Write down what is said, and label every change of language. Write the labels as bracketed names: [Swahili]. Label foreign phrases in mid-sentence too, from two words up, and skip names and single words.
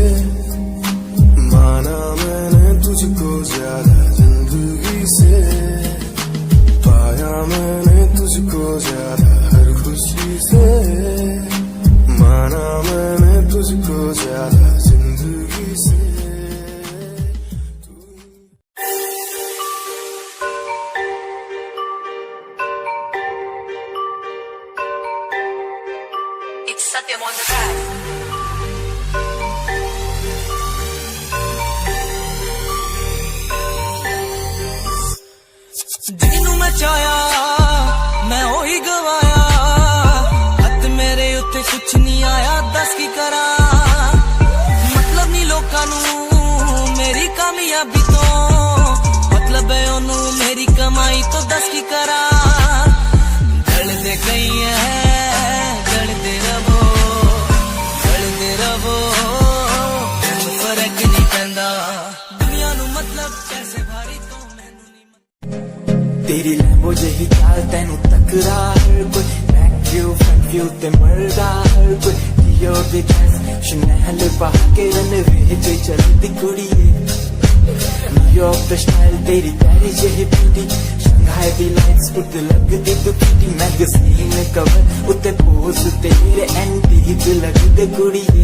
[Hindi] माना मैंने तुझको ज्यादा जिंदगी से, पाया मैंने तुझको ज्यादा हर खुशी से, माना मैंने तुझको ज्यादा जिंदगी से। [English] It's Satyam on the track. [Punjabi] ਜਿਹਨੂੰ ਮੈਂ ਚਾਹਿਆ ਮੈਂ ਉਹੀ ਗਵਾਇਆ, ਹੱਥ ਮੇਰੇ ਉੱਤੇ ਕੁਛ ਨਹੀਂ ਆਇਆ, ਦੱਸ ਕੀ ਕਰਾਂ। ਮਤਲਬ ਨਹੀਂ ਲੋਕਾਂ ਨੂੰ ਮੇਰੀ ਕਾਮਯਾਬੀ ਤੋਂ, ਮਤਲਬ ਹੈ ਉਹਨੂੰ ਮੇਰੀ ਕਮਾਈ ਤੋਂ, ਦੱਸ ਕੀ ਕਰਾਂ। ਜਲਦੇ ਗਈ ਹੈ ਜਲਦੇ ਰਵੋ, ਜਲਦੇ ਰਵੋ, ਫਰਕ ਨਹੀਂ ਪੈਂਦਾ ਦੁਨੀਆ ਨੂੰ, ਮਤਲਬ ਪੈਸੇ ਭਾਰੀ ਤੋਂ ਮੈਨੂੰ ਨਹੀਂ। ਤੇਰੀ ਲੈਂਬੋ ਜਿਹੀ ਚਾਲ ਤੈਨੂੰ ਤਕਰਾ ਹਰ ਕੋਈ, [English] back view front view [Punjabi] ਤੇ ਮਰਦਾ ਹਰ ਕੋਈ। ਜਿਓ ਦੀ ਡਰੈੱਸ ਸ਼ਨੈਲ ਪਾ ਕੇ ਰਨਵੇ ਤੇ ਚਲਦੀ ਕੁੜੀਏ, ਨਿਊਯਾਰਕ ਦਾ ਸਟਾਈਲ ਤੇਰੀ ਪਿਆਰੀ ਜਿਹੀ ਬਿਊਟੀ, ਸ਼ੰਘਾਈ ਦੀ ਲਾਈਟਸ ਉੱਤੇ ਲਗਦੀ ਤੂੰ ਕਿਟੀ, [English] magazine cover [Punjabi] ਉੱਤੇ ਪੋਜ਼ ਤੇਰੇ ਐਂਟੀਕ ਲਗਦੇ ਕੁੜੀਏ।